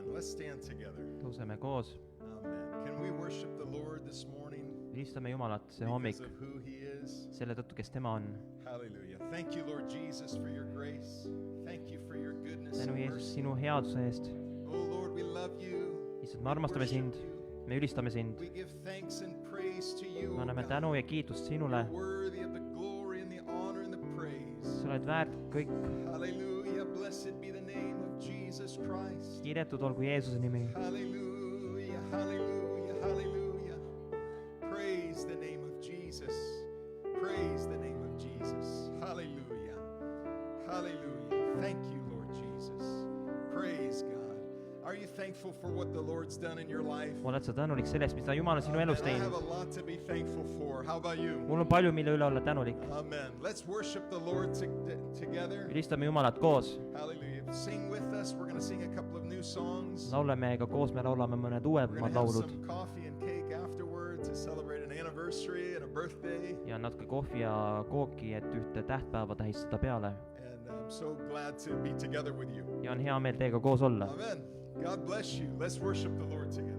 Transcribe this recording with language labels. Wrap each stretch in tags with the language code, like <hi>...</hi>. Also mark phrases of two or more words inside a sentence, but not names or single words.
<en>Let's stand together.</en> <et>Tõuseme koos.</et> <en>Amen. Can we worship the Lord this morning?</en> <et>Ülistame Jumalat see hommik</et> <en>Because of who He is.</en> <et>selle tõttu, kes tema on.</et> <en>Hallelujah. Thank you, Lord Jesus, for your grace. Thank you for your goodness</en> <et>Tänu</et> <en>and</en> <et>Jeesus</et> <en>mercy.</en> <et>sinu headuse eest.</et> <en>Oh Lord, we love you.</en> <et>Issand, me armastame sind, me ülistame sind.</et> <en>We give thanks and praise to you.</en> <et>Me anname tänu ja kiitust sinule.</et> <en>You're worthy of the glory and the honor and the praise.</en> <et>Sa oled väärt kõik.</et> <en>Hallelujah. Blessed be the name of Jesus Christ.</en> <et>Kiidetud olgu Jeesuse nimi.</et> <en>Hallelujah, hallelujah, hallelujah. Praise the name of Jesus. Praise the name of Jesus. Hallelujah. Hallelujah. Thank you, Lord Jesus. Praise God. Are you thankful for what the Lord's done in your life?</en> <et>Oled sa tänulik sellest, mida Jumal on sinu elus</et> <en>I have</en> <et>teinud?</et> <en>a lot to be thankful for. How about you?</en> <et>Mul on palju, mille üle olla tänulik.</et> <en>Amen. Let's worship the Lord together.</en> <et>Ülistame Jumalat koos.</et> <en>Hallelujah. Sing with us. We're going to sing a couple of new songs.</en> <et>Lauleme ka koos, me laulame mõned</et> <en>We're</en> <et>uuemad</et> <en>going to have</en> <et>laulud.</et> <en>some coffee and cake afterwards to celebrate an anniversary and a birthday.</en> <et>Ja natuke kohvi ja kooki, et ühte tähtpäeva tähistada peale.</et> <en>And I'm so glad to be together with you.</en> <et>Ja on hea meel teiega koos olla.</et> <en>Amen. God bless you. Let's worship the Lord together.</en>